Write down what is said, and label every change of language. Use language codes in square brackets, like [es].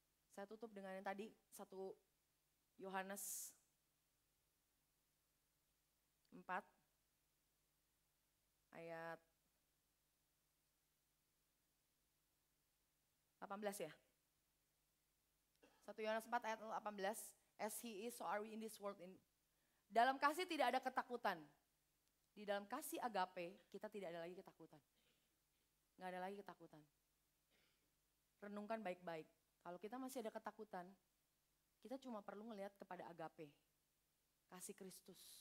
[id] Saya tutup dengan yang tadi, 1 Yohanes 4 ayat 18 ya. 1 Yohanes 4 ayat 18, [en] as he is, so are we in this world. [id] Dalam kasih tidak ada ketakutan. Di dalam kasih agape, kita tidak ada lagi ketakutan. Nggak ada lagi ketakutan. Renungkan baik-baik. Kalau kita masih ada ketakutan, kita cuma perlu ngelihat kepada agape. Kasih Kristus.